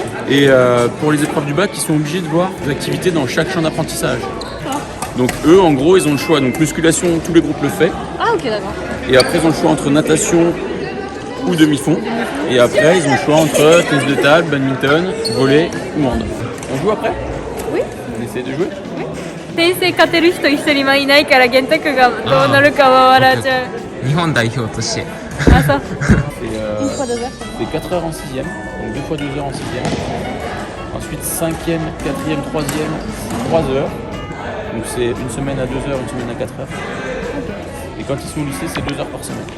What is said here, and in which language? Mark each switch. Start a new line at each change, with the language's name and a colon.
French: Et pour les épreuves du bac, ils sont obligés de voir des activités dans chaque champ d'apprentissage. Donc eux, en gros, ils ont le choix. Donc musculation, tous les groupes le font. Ah ok, d'accord. Et après, ils ont le choix entre natation ou demi-fond. Et après, ils ont le choix entre tennis de table, badminton, volley ou hand. On joue après? Oui. On essaie de jouer?
Japanese: 先生勝てる人一人今いないから玄太くがどうなるかは笑っちゃう。日本代表としてあ、そう。
French: Une fois 2 heures. C'est 4 heures en 6e, donc 2 fois 2 heures en 6e. Ensuite 5e, 4e, 3e, 3 heures. Donc c'est une semaine à 2 heures, une semaine à 4 heures. Et quand ils sont au lycée, c'est 2 heures par semaine.